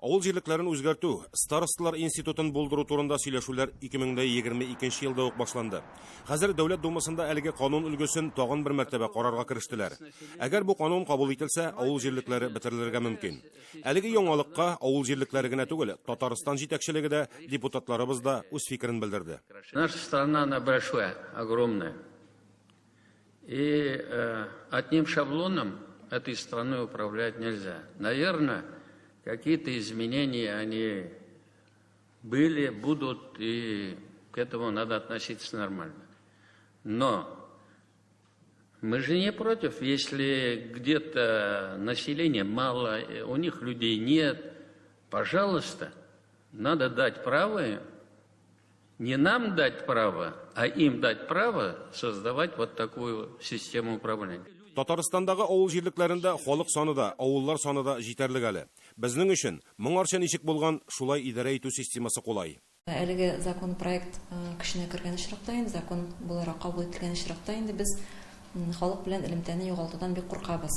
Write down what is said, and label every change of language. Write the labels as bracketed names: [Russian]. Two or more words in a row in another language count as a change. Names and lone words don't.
[Tatar] Авыл җирлекләрен үзгәртү, старосталар институтын булдыру турында сөйләшүләр 2022 елда ук башланды. Хәзер Дәүләт Думасында әлеге канун өлгесен тагын бер мәртәбә карарга керештеләр. Әгәр бу канун кабул ителсә, авыл җирлекләре бетерелергә мөмкин. Әлеге яңалыкка авыл җирлекләре генә түгел, Татарстан җитәкчелеге дә, депутатларыбыз да үз фикерен белдерде. [Russian] Наша страна, она большая, огромная. И одним шаблоном этой страной управлять нельзя. Наверное, какие-то изменения, они были, будут, и к этому надо относиться нормально. Но мы же не против, если где-то населения мало, у них людей нет. Пожалуйста, надо дать право, не нам дать право, а им дать право создавать вот такую систему управления. [Tatar] Татарстандагы авыл җирлекләрендә халык саны да, авыллар саны да җитәрлек әле. Безнең өчен моңарча ничек булган шулай идарә итү системасы кулай. Әлеге законопроект көченә кергән очракта инде, закон буларак кабул ителгән очракта инде без халык белән элемтәне югалтудан бик куркабыз.